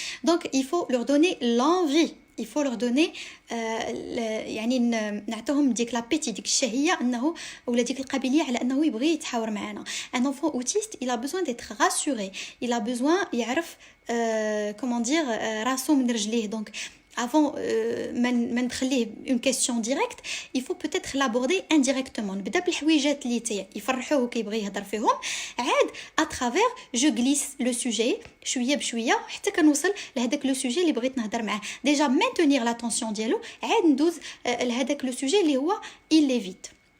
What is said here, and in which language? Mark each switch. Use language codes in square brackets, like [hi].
[fr] Donc il faut leur donner [ar] l'envie, il faut leur donner يعني نعطيهم ديك لابيتي ديك الشهيه انه ولا ديك القابليه على انه يبغي يتحاور معنا. [fr] Un enfant autiste, il a besoin d'être rassuré, il a besoin [ar] يعرف [fr] comment dire [ar] راسو من رجليه. [fr] Donc avant [ar] ما نخليه [fr] une question directe, il faut peut-être l'aborder indirectement. [ar] نبدا بالحويجات اللي يفرحوه وكيبغي يهضر فيهم, عاد [fr] à travers je glisse le sujet [ar] شويه بشويه حتى كنوصل لهداك لو سوجي اللي بغيت نهضر معاه. ديجا [fr] maintenir l'attention [ar] ديالو, عاد ندوز لهداك لو سوجي اللي هو [fr] il l'évite.